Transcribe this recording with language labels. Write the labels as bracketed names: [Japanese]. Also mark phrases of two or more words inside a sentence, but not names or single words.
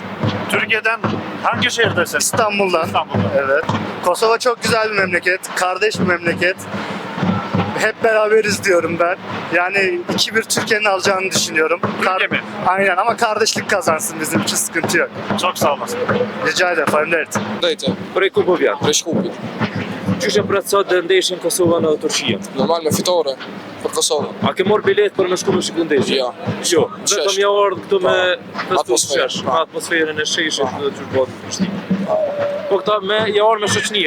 [Turkish] Türkiye'den hangi şehirdesiniz? İstanbul'dan. İstanbul'dan. Evet. Kosova çok güzel bir memleket, kardeş bir memleket. Hep beraberiz diyorum ben. Yani 2-1 Türkiye'nin alacağını düşünüyorum. Türkiye mi? Aynen ama kardeşlik kazansın, bizim için sıkıntı yok. Çok sağ olasın. Rica ederim, [Albanian] faleminderit. Dajte, Prej ku po vjen? Reshkupi. Qysh e pret sot ndeshjen Kosova në Turqinë? Normal me fitore për Kosovën. A ke marrë bilet për me shku me shiku ndeshje? Jo. Jo, vetëm ja ardhë këtu me festu atmosferë. shesh, atmosferën e sheshit dhe qysh bëhet në Prishtinë. Po këta ja ardhë me shoqënia,